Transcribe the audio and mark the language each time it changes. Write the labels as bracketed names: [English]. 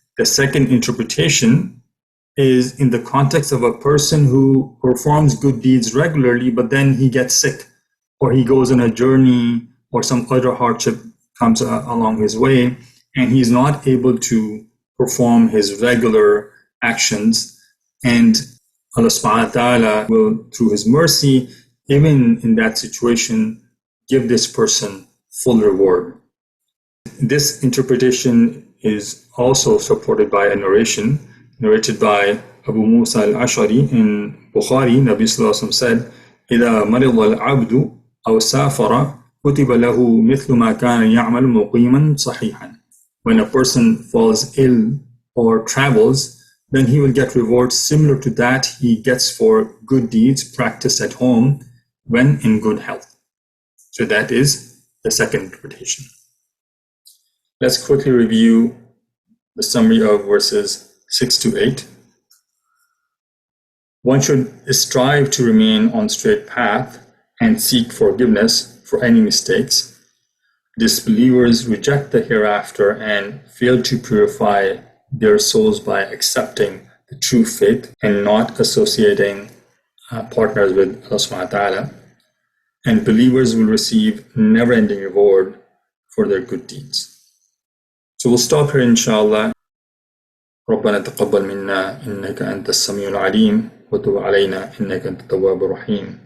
[English] The second interpretation is in the context of a person who performs good deeds regularly, but then he gets sick, or he goes on a journey, or some other hardship comes along his way, and he's not able to perform his regular actions, and Allah subhanahu wa ta'ala will, through his mercy, even in that situation, give this person full reward. This interpretation is also supported by a narration narrated by Abu Musa al-Ash'ari in Bukhari. Nabi Sallallahu Alaihi Wasallam said, [Arabic] إِذَا مَرِضَ الْعَبْدُ أَوْ سَافَرَ كُتِبَ لَهُ مِثْلُ مَا كَانَ يَعْمَلُ مُقِيمًا صَحِيحًا. [English] When a person falls ill or travels, then he will get rewards similar to that he gets for good deeds practiced at home when in good health. So that is the second interpretation. Let's quickly review the summary of verses 6 to 8. One should strive to remain on straight path and seek forgiveness for any mistakes. Disbelievers reject the hereafter and fail to purify their souls by accepting the true faith and not associating partners with Allah subhanahu wa ta'ala. And believers will receive never-ending reward for their good deeds. So we'll stop here inshallah. [Arabic] ربنا تقبل منا إنك أنت السميع العليم وتب علينا إنك أنت التواب الرحيم.